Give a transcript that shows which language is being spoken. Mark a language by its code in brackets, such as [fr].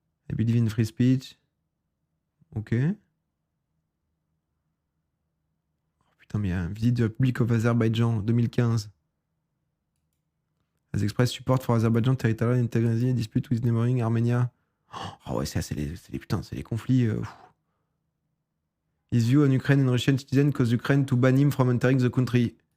[en] I believe in free speech. Ok. [fr] Oh, putain, mais il y a un visite de la Republic of Azerbaijan 2015. [en] As express support for Azerbaijan territorial integrity and dispute with neighboring Armenia. [fr] Oh ouais, c'est les conflits. [en] His view on Ukraine and Russian citizen cause Ukraine to ban him from entering the country.